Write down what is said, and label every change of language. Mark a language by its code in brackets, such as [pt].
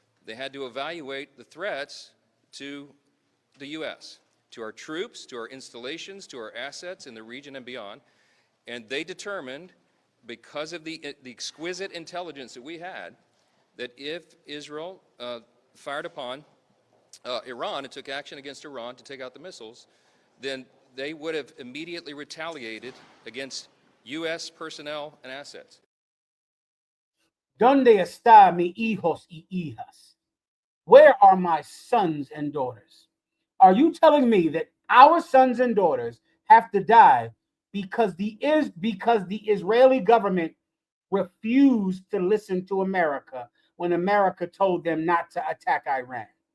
[en] They had to evaluate the threats to the U.S., to our troops, to our installations, to our assets in the region and beyond, and they determined, because of the exquisite intelligence that we had, that if Israel fired upon Iran and took action against Iran to take out the missiles, then they would have immediately retaliated against U.S. personnel and assets. [es] ¿Dónde está mi hijos y hijas? [en] Where are my sons and daughters? Are you telling me that our sons and daughters have to die because the Israeli government refused to listen to America when America told them not to attack Iran?